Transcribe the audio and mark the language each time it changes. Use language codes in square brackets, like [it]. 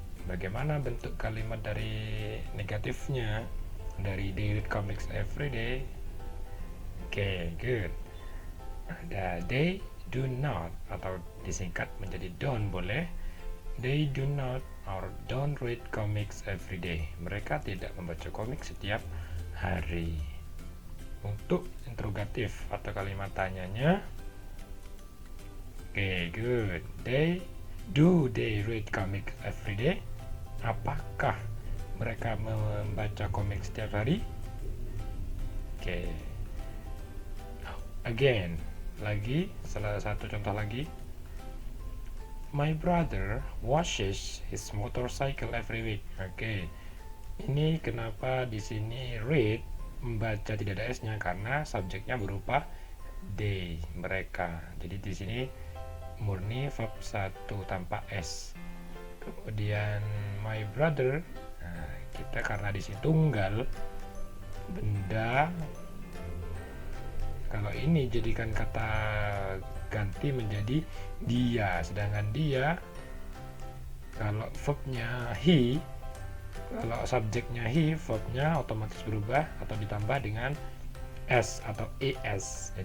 [id] Bagaimana bentuk kalimat dari negatifnya? Dari [en] they read comics every day. Okay, good. [id] Ada [en] they do not, [id] atau disingkat menjadi don't boleh. [en] They do not or don't read comics every day. [id] Mereka tidak membaca komik setiap hari. Untuk interrogatif atau kalimat tanyanya, [en] okay, good. Do they read comics every day? [id] Apakah mereka membaca komik setiap hari? [en] Okay. Again, [id] lagi salah satu contoh lagi. [en] My brother washes his motorcycle every week. Okay. [id] Ini kenapa di sini read membaca tidak ada s-nya, karena subjeknya berupa they, mereka. Jadi di sini murni verb 1 tanpa s. Kemudian my brother, nah, kita karena di sini tunggal benda, kalau ini jadikan kata ganti menjadi dia, sedangkan dia kalau verbnya he, kalau subjeknya he, verbnya otomatis berubah atau ditambah dengan s atau es.